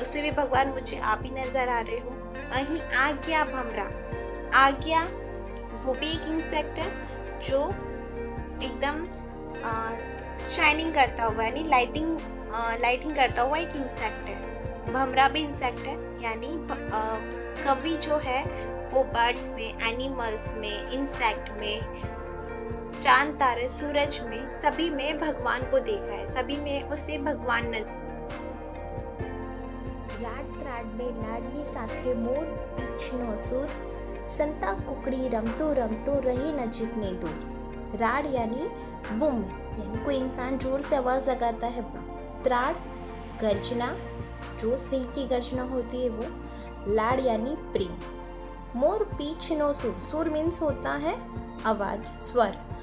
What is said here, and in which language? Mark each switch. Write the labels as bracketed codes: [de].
[hi] उसमें भी भगवान मुझे आप ही नजर आ रहे हो। અહીં आज्ञा भमरा, आज्ञा वो भी एक इंसेक्ट है जो एकदम शाइनिंग करता हुआ यानी लाइटिंग करता हुआ एक इंसेक्ट है। भमरा भी इंसेक्ट है, यानी कवि जो है वो बर्ड्स में, एनिमल्स में, इंसेक्ट में, चांद तारे, सूरज में, सभी में भगवान को देख रहा है, सभी में उसे भगवान नजर। [gu] રાડ ત્રાડને લાડની સાથે મોર પીંછનો સૂર, સંતા કુકડી રમતો રમતો રહે નજીકને दूर। [hi] राड यानी बूम, यानी कोई इंसान जोर से आवाज लगाता है वो। त्राड गर्जना, जो सिंह की गर्जना होती है वो। लाड यानी प्रेम। [gu] मोर पीछनो सुर, [hi] सुर मीन्स होता है आवाज, स्वर।